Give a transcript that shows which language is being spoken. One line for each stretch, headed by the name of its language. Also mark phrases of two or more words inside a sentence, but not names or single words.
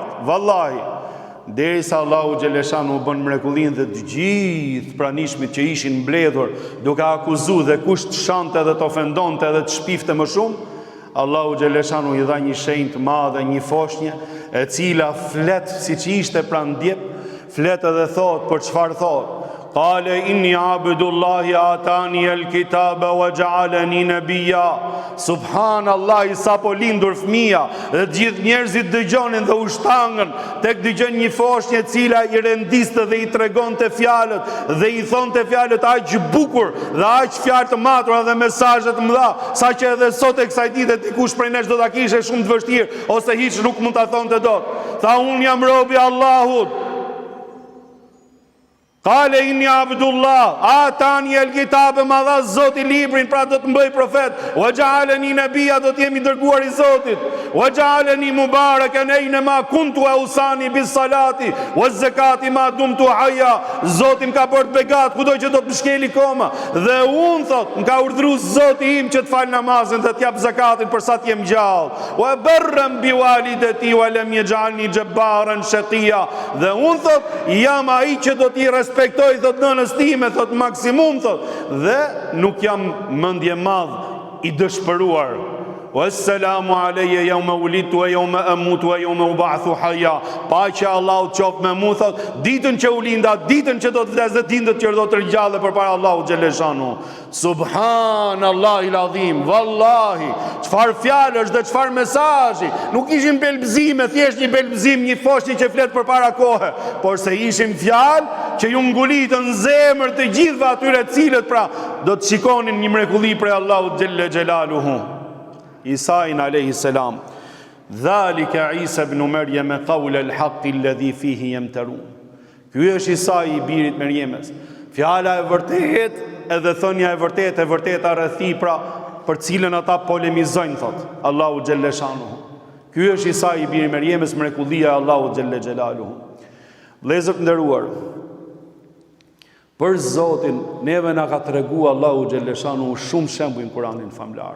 Albanian: Vallahi, derisa Allahu xhelleshanu bën mrekullin dhe të gjithë pranishmit që ishin mbledhur duke akuzuar dhe kush të shante dhe të ofendonte dhe të shpifte më shumë, Allahu xhelleshanu i dha një shenjë të madhe, një foshnje, e cila flet si që ishte pranë djep, flet edhe thot për çfarë thot.
Arabic: قال إني عبد الله آتاني الكتاب وجعلني نبيا.
Albanian: Subhanallah, sa po lindur fëmia, dhe gjithë njerëzit dëgjonin dhe u shtangën tek dëgjon një foshnje e cila i rendiste dhe i tregonte fjalët dhe i thonte fjalët aq bukur dhe aq fjalë të matura dhe mesazhe të mëdha, saqë edhe sot e kësaj dite dikush prej nesh do ta kishte shumë të vështirë ose hiç nuk mund ta thonte dot. Tha unë jam robi Allahut.
Arabic: قال إني عبد الله آتاني الكتاب,
Albanian: ma dha Zoti librin, pra do të mbëj profet,
Arabic: وجعلني نبيا,
Albanian: do të jemi dërguar i Zotit,
Arabic: وجعلني مباركا أين ما كنت وأوصاني بالصلاة والزكاة ما دمت حيا.
Albanian: Zoti më ka bërë begat kudo që do të më shkeli koma, dhe unë thot, më ka urdhëruar Zoti im që të fal namazin dhe të jap zakatin për sa të jem gjallë.
Arabic: وبرا بوالدتي ولم يجعلني جبارا شقيا.
Albanian: Dhe unë thot, jam ai që do t'i respektoj, thot, nënës time, thot, maksimum, thot, dhe nuk jam mendje madh i dëshpëruar.
Arabic: والسلام علي يوم ولدت ويوم أموت ويوم أبعث حيا.
Albanian: Paqja Allahu qof me mua, thot, ditën që u linda, ditën që do të vdes dhe ditën që do të ringjallë përpara Allahut xhelleshanu.
Arabic: سبحان الله العظيم.
Albanian: Wallahi, çfarë fjalësh dhe çfarë mesazhi. Nuk ishin belbëzime, thjesht një belbëzim, një foshnjë që flet përpara kohë, por se ishin fjalë që ju ngulitën zemër të gjithëve atyre cilët pra do të shikonin një mrekulli prej Allahut
Arabic: جل جلاله. Isain عليه السلام. ذلك عيسى ابن مريم قول الحق الذي فيه يمترون.
Albanian: Ky është Isa i birit Merjemes. Fjala e vërtet edhe thënia e vërteta rreth tij pra për cilën ata polemizojnë, thot Allahu xhelleshanu. Ky është Isa i birit Merjemes, mrekullia e Allahut
Arabic: جل جلاله.
Albanian: Vëllezër të nderuar, për Zotin neve na ka treguar Allahu xhelleshanu shumë shembuj në Kur'anin famlar.